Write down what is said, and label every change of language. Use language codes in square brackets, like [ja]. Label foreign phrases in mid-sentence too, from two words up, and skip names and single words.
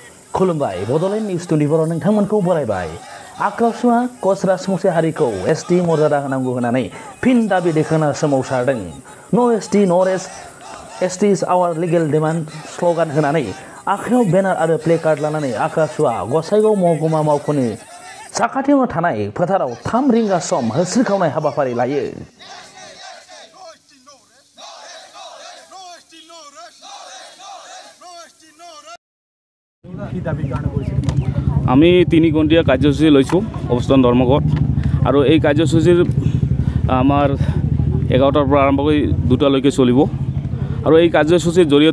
[brx] खुलुमबाय बड'लेण्ड निउस 24 नोंथांमोनखौ बरायबाय। आक्रासुआ कच राजबंसि हारिखौ एसटि मर्यादा होनांगौ होननानै फिन दाबि दैखांना सोमावसारदों। [en] no ST no rest ST is our legal demand [brx] स्ल'गान होनानै आखायाव बेनार आरो प्लेकार्ड लानानै आक्रासुआ गसाइगाव महकुमा मावख'नि साखाथियावनो थानाय फोथाराव 3 रिंगा सम होस्रिखावनाय हाबाफारि लायो। [as] আমি 3 ঘণ্টিয়া কাৰ্যসূচী লৈছোঁ অৱস্থান ধৰ্মঘট আৰু এই কাৰ্যসূচীৰ আমাৰ 11টাৰ পৰা আৰম্ভ কৰি 2টালৈকে চলিব আৰু এই কাৰ্যসূচীৰ জৰিয়তে